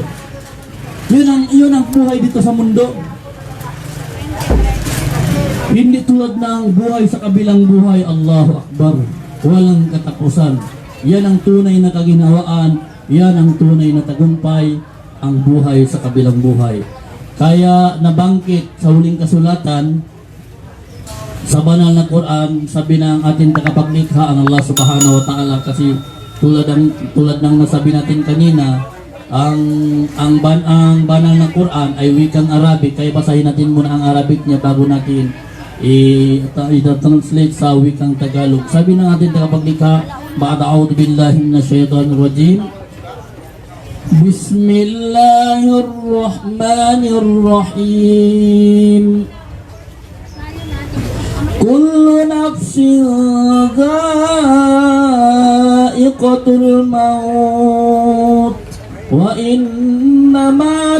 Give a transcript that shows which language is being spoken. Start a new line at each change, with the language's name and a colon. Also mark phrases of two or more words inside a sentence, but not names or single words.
Filipino: Yun ang buhay dito sa mundo. Hindi tulad ng buhay sa kabilang buhay,
Arabic: الله أكبر,
Filipino: walang katapusan. Yan ang tunay na kaginhawaan, yan ang tunay na tagumpay, ang buhay sa kabilang buhay. Kaya nabangkit sa huling kasulatan sa banal na Quran, sabi ng ating tagapaglikha ang Allah
Arabic: سبحانه وتعالى,
Filipino: kasi tulad ng nasabi natin kanina, ang banal na Quran ay wikang Arabic, kaya basahin natin muna ang Arabic niya bago natin i-translate sa wikang Tagalog. Sabi ng ating tagapaglikha,
Arabic: بعد أعوذ بالله من الشيطان الرجيم، بسم الله الرحمن الرحيم. كل نفس ذائقة الموت وإنما